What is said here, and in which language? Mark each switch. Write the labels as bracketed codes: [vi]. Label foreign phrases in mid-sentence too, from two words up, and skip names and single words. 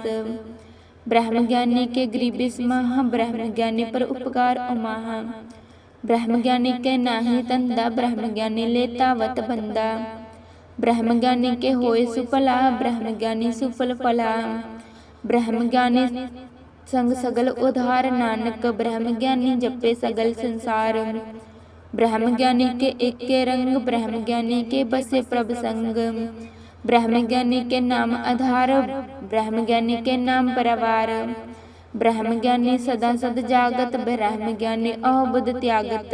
[pa] ਬ੍ਰਹਮ ਗਿਆਨੀ ਕੇ ਗਰੀਬੀ ਸਮਾਹ, ਬ੍ਰਹਮ ਗਿਆਨੀ ਪਰ ਉਪਕਾਰ ਉਮਾਹ। ਬ੍ਰਹਮ ਗਿਆਨੀ ਕੇ ਨਾਹੀ ਤੰਦਾ, ਬ੍ਰਹਮ ਗਿਆਨੀ ਲੇਤਾ ਵਤ ਬੰਦਾ। ਬ੍ਰਹਮ ਗਿਆਨੀ ਕੇ ਹੋਏ ਸੁਫਲਾ, ਬ੍ਰਹਮ ਗਿਆਨੀ ਸੁਫਲ ਫਲਾ। ਬ੍ਰਹਮ ਗਿਆਨੀ ਸੰਗ ਸਗਲ ਉਧਾਰ, ਨਾਨਕ ਬ੍ਰਹਮ ਗਿਆਨੀ ਜਪੇ ਸਗਲ ਸੰਸਾਰ। ਬ੍ਰਹਮ ਗਿਆਨੀ ਕੇ ਏਕ ਕੇ ਰੰਗ, ਬ੍ਰਹਮ ਗਿਆਨੀ ਕੇ ਬਸੇ ਪ੍ਰਭ ਸੰਗ। ਬ੍ਰਹਮ ਗਿਆਨੀ ਕੇ ਨਾਮ ਆਧਾਰ, ਬ੍ਰਹਮ ਗਿਆਨੀ ਕੇ ਨਾਮ ਪਰਵਾਰ। ਬ੍ਰਹਮ ਗਿਆਨੀ ਸਦਾ ਸਦ ਜਾਗਤ, ਬ੍ਰਹਮ ਗਿਆਨੀ ਅਹੋਬੁਧ ਤਿਆਗਤ।